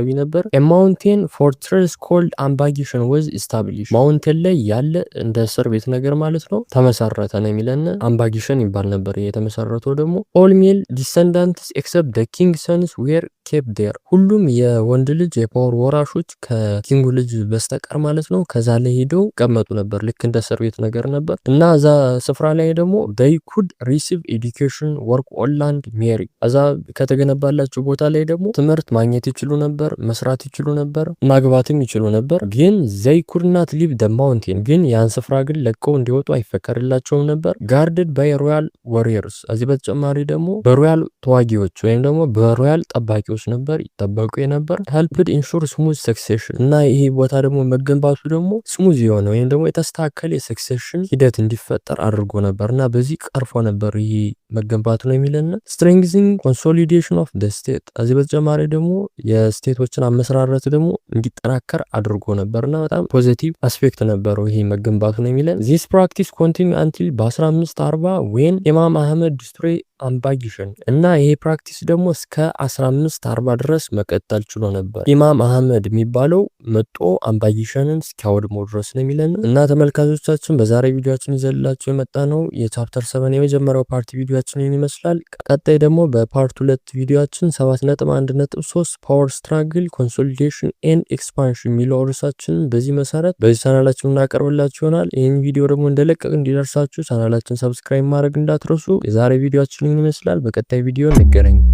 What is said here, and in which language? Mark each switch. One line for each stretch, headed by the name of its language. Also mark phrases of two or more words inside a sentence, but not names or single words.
Amharic: ነበር።
English: mountain fortress called አምባጊሸን was establish።
Amharic: ማውንቴን ላይ ያለ እንደ እስር ቤት ነገር ማለት ነው ተመሰረተ ነው የሚለን። አምባጊሸን ይባል ነበር። የተመሰረተው ደግሞ
English: all male descendants except the king sons were kept there።
Amharic: ሁሉም የወንድ ልጅ የፓወር ወራሾች ከኪንጉ ልጅ በስተቀር ማለት ነው ከዛ ላይ ሄደው ቀመጡ ነበር። ልክ እንደ እስር ቤት ነገር ነበር እና እዛ ስፍራ ላይ ደግሞ
English: they could receive education work on land marry።
Amharic: እዛ ከተገነባላቸው ቦታ ላይ ደግሞ ትምህርት ማግኘት ይችሉ ነበር፣ መስራት ይችሉ ነበር፣ ማግባትም ይችሉ ነበር። ግን
English: they could not leave the mountain።
Amharic: ግን ያን ስፍራ ግን ለቀው እንዲወጡ አይፈቀድላቸውም ነበር።
English: guarded by royal warriors።
Amharic: እዚህ በተጨማሪ ደግሞ በሮያል ተዋጊዎች ወይም ደግሞ በሮያል ጠባቂዎች ነበር ይጠበቁ የነበር።
English: helped ensure smooth succession።
Amharic: እና ይሄ ቦታ ደግሞ መገንባቱ ደግሞ ስሙዝ የሆነ ወይም ደግሞ የተስተካከለ የሰክሴሽን ሂደት እንዲፈጠር አድርጎ ነበር እና በዚህ ቀርፎ ነበር ይሄ መገንባቱ ነው የሚለን።
English: strengthening consolidation of the state።
Amharic: እዚህ በተጨማሪ ደግሞ የስቴቶችን አመሰራረት ደግሞ እንዲጠናከር አድርጎ ነበርና በጣም
English: positive aspect
Amharic: ነበረው ይሄ መገንባቱ ነው የሚለን።
English: this practice continued until
Amharic: በ1540
English: when ኢማም አህመድ destroy አምባጊሸን።
Amharic: እና ይሄ ፕራክቲስ ደግሞ እስከ 1540 ድረስ መቀጠል ችሎ ነበር። ኢማም አህመድ የሚባለው መጦ አምባጊሸንን እስኪያወድመው ድረስ ነው የሚለን። እና ተመልካቾቻችን በዛሬ ቪዲዮአችን ይዘላችሁ የመጣ ነው የቻፕተር 7 የመጀመሪያው ፓርት ቪዲዮአችን ይመስላል። ቀጣይ ደግሞ በፓርት 2 ቪዲዮአችን 7.1.3
English: power struggle consolidation and expansion
Amharic: የሚለው ርዕሳችን በዚህ መሰረት በዚህ ቻናላችን እናቀርብላችሁ ይሆናል። ይህን ቪዲዮ ደግሞ እንደለቀቅ እንዲደርሳችሁ ቻናላችን ሰብስክራይብ ማድረግ እንዳትረሱ። የዛሬ ቪዲዮአችን ይመስላል። በቀጣይ ቪዲዮ እንገናኝ።